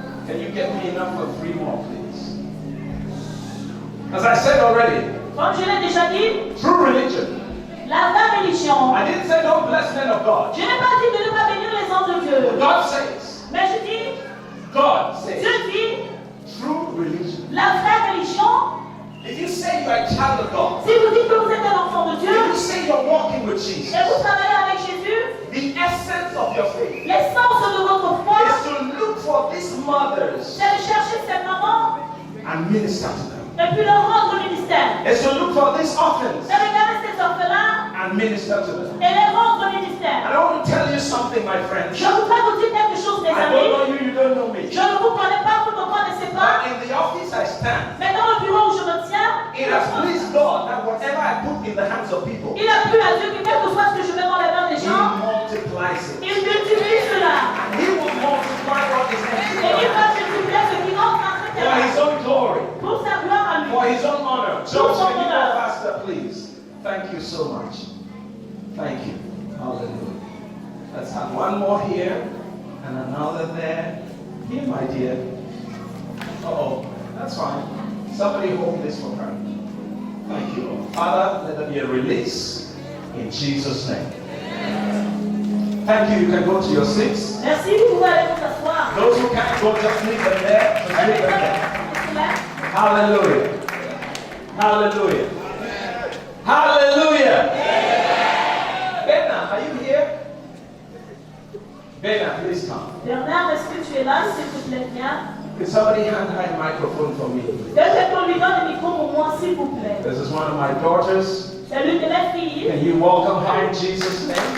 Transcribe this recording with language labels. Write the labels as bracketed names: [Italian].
[English] Can you get me enough for 3 more, please? As I said already, [French] Comme je l'ai déjà dit, [English] true religion. [French] la vraie religion. [English] I didn't say don't bless men of God. [French] Je n'ai pas dit de ne pas bénir les hommes de Dieu. [English] God says, [French] Mais je dis, [English] God says, [French] Dieu dit, [English] true religion. [French] la vraie religion, [English] If you say you are a child of God, [French] si vous dites que vous êtes un enfant de Dieu, [English] if you say you're walking with Jesus, [French] et vous travaillez avec Jésus, [English] the essence of your faith [French] l'essence de votre foi, [English] is to look for these mothers [French] c'est de chercher ces mamans [English] and minister to them. [French] et puis leur rendre ministère. [English] It's to look for these orphans [French] C'est regarder ces orphelins [English] and minister to them. [French] et les rendre [English] And [French] ministère. [English] I want to tell you something, my friends. [French] Je voudrais vous dire quelque chose, mes [English] I don't [French] amis. [English] know you, you don't know me. [French] Je ne vous connais pas, vous ne me connaissez [English] But [French] pas. [English] in the office I stand, [French] Mais dans le bureau où je me tiens, [English] it has pleased God that whatever I put in the hands of people, [French] il a plu à Dieu que quel que soit ce que je mets dans les mains des [English] He [French] gens, [English] multiplies it. [French] il multiplie cela. [English] And He will multiply what is empty. [French] Et il va multiplier ce qui entre entre tes [English] For His [French] mains. [English] own glory, [French] Pour sa gloire à lui. [English] for His own honor. [French] Pour [English] So [French] son [English] can you go [French] honneur. [English] faster, please? Thank you so much. Thank you. Hallelujah. Let's have one more here and another there. Here, my dear. Oh, that's fine. Somebody hold this for her. Thank you, Lord. Father, let there be a release in Jesus' name. Thank you. You can go to your seats. [French] Merci, vous pouvez aller vous asseoir. [English] Those who can't go, just leave them there. Just leave them there. Hallelujah. Hallelujah. Hallelujah. Bernard, are you here? Bernard, please come. [French] Bernard, est-ce que tu es là, s'il te plaît, viens. [English] Can somebody hand her a microphone for me? [French] Quelqu'un qu'on lui donne le micro pour moi, s'il vous plaît. [English] This is one of my daughters. [French] C'est l'une de mes filles. [English] Can you welcome her in Jesus' name?